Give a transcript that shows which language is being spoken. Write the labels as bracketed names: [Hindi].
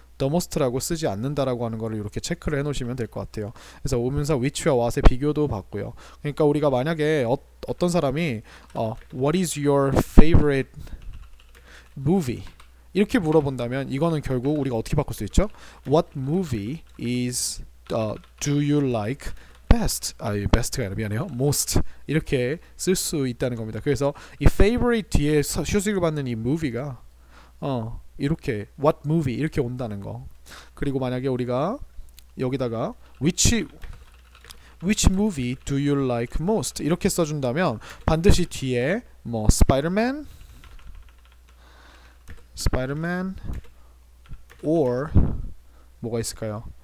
[Korean] the most라고 쓰지 않는다라고 하는 거를 이렇게 체크를 해놓으시면 될 것 같아요. 그래서 오면서 which와 what의 비교도 봤고요. 그러니까 우리가 만약에 어떤 사람이 [English] what is your favorite movie? [Korean] 이렇게 물어본다면 이거는 결국 우리가 어떻게 바꿀 수 있죠? [English] What movie is do you like best? [Korean] best가 아니라 미안해요. most 이렇게 쓸 수 있다는 겁니다. 그래서 이 favorite 뒤에 휴식을 받는 이 movie가 이렇게 what movie 이렇게 온다는 거. 그리고 만약에 우리가 여기다가 [English] which movie do you like most [Korean] 이렇게 써준다면 반드시 뒤에 뭐 Spider-Man or 뭐가 있을까요?